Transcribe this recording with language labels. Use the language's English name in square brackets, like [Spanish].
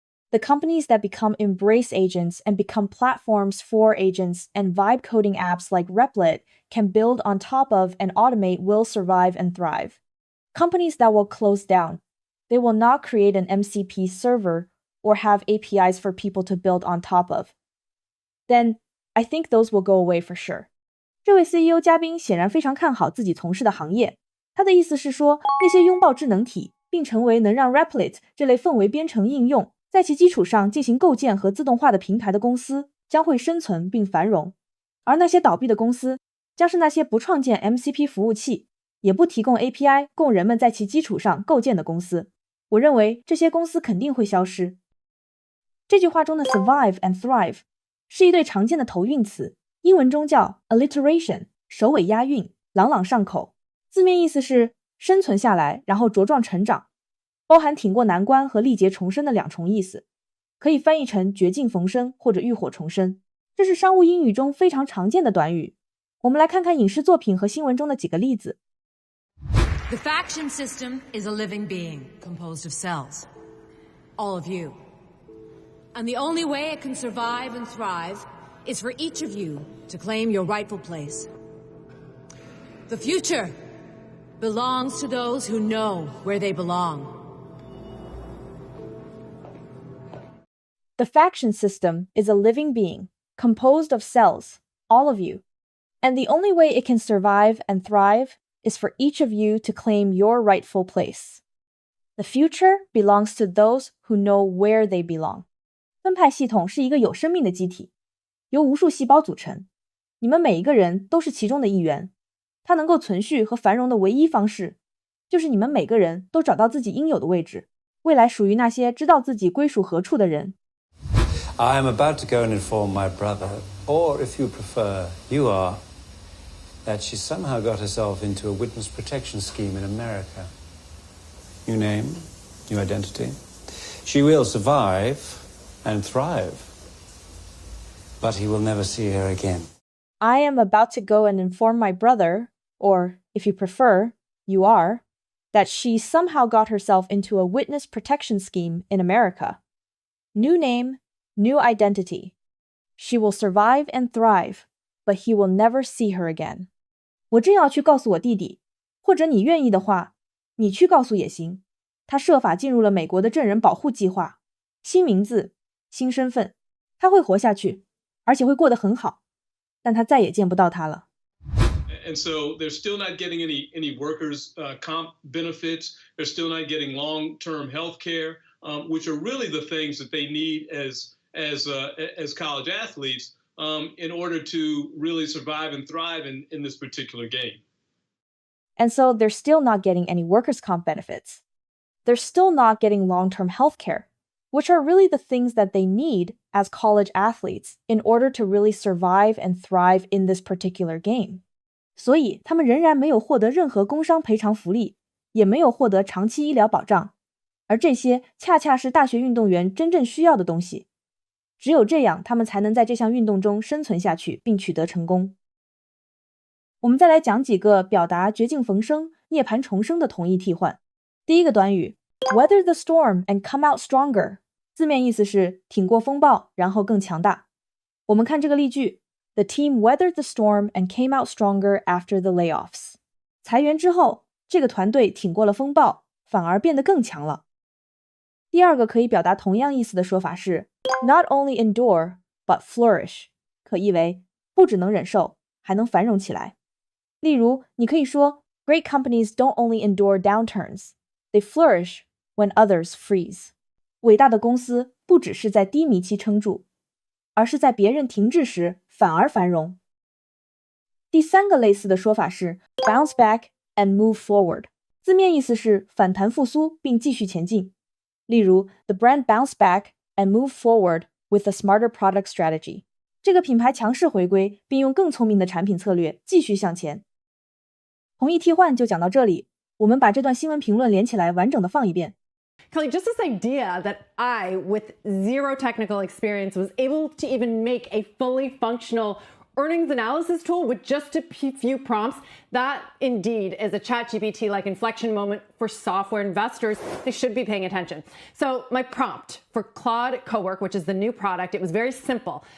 [English] The companies that become embrace agents and become platforms for agents and vibe coding apps like Replit can build on top of and automate will survive and thrive. Companies that will close down, they will not create an MCP server or have APIs for people to build on top of. Then, I think those will go away for sure. [Chinese] 这位 CEO 嘉宾显然非常看好自己从事的行业。他的意思是说，那些拥抱智能体，并成为能让 Replit 这类氛围编程应用在其基础上进行构建和自动化的平台的公司将会生存并繁荣，而那些倒闭的公司将是那些不创建 MCP 服务器，也不提供 API 供人们在其基础上构建的公司。我认为这些公司肯定会消失。这句话中的 [English] survive and thrive [Chinese] 是一对常见的头韵词，英文中叫 alliteration， 首尾押韵，朗朗上口。字面意思是生存下来，然后茁壮成长，包含挺过难关和历劫重生的两重意思，可以翻译成绝境逢生或者浴火重生。这是商务英语中非常常见的短语。我们来看看影视作品和新闻中的几个例子。 [English] The faction system is a living being composed of cells. All of you. And the only way it can survive and thrive is for each of you to claim your rightful place. The future belongs to those who know where they belong. The faction system is a living being composed of cells, all of you. And the only way it can survive and thrive is for each of you to claim your rightful place. The future belongs to those who know where they belong. [Chinese] 分派系统是一个有生命的机体，由无数细胞组成，你们每一个人都是其中的一员。它能够存续和繁荣的唯一方式，就是你们每个人都找到自己应有的位置，未来属于那些知道自己归属何处的人。 [English] I am about to go and inform my brother, or if you prefer, you are, that she somehow got herself into a witness protection scheme in America. New name, new identity. She will survive and thrive, but he will never see her again. I am about to go and inform my brother, or if you prefer, you are, that she somehow got herself into a witness protection scheme in America. New name, new identity. She will survive and thrive, but he will never see her again. [Chinese] 我正要去告诉我弟弟，或者你愿意的话，你去告诉也行。他设法进入了美国的证人保护计划，新名字，新身份，他会活下去，而且会过得很好，但他再也见不到他了。 [English] And so they're still not getting any workers' comp benefits. They're still not getting long-term health care, which are really the things that they need as college athletes in order to really survive and thrive in this particular game. And so they're still not getting any workers' comp benefits. They're still not getting long-term health care, which are really the things that they need as college athletes in order to really survive and thrive in this particular game. [Chinese] 所以他们仍然没有获得任何工伤赔偿福利，也没有获得长期医疗保障，而这些恰恰是大学运动员真正需要的东西。只有这样，他们才能在这项运动中生存下去并取得成功。我们再来讲几个表达绝境逢生、涅槃重生的同义替换。第一个短语 [English] weather the storm and come out stronger， [Chinese] 字面意思是挺过风暴，然后更强大。我们看这个例句， [English] The team weathered the storm and came out stronger after the layoffs. [Chinese] 裁员之后，这个团队挺过了风暴，反而变得更强了。第二个可以表达同样意思的说法是 [English] not only endure, but flourish， [Chinese] 可译为不只能忍受，还能繁荣起来。例如，你可以说 [English] Great companies don't only endure downturns, they flourish when others freeze. [Chinese] 伟大的公司不只是在低迷期撑住，而是在别人停滞时反而繁荣。第三个类似的说法是 [English] bounce back and move forward， [Chinese] 字面意思是反弹复苏并继续前进。例如 [English] The brand bounced back and moved forward with a smarter product strategy. [Chinese] 这个品牌强势回归，并用更聪明的产品策略继续向前。同义替换就讲到这里，我们把这段新闻评论连起来完整的放一遍。 [English] Kelly, just this idea that I, with zero technical experience, was able to even make a fully functional earnings analysis tool with just a few prompts, that indeed is a ChatGPT-like inflection moment for software investors. They should be paying attention. So my prompt for Claude Cowork, which is the new product, it was very simple.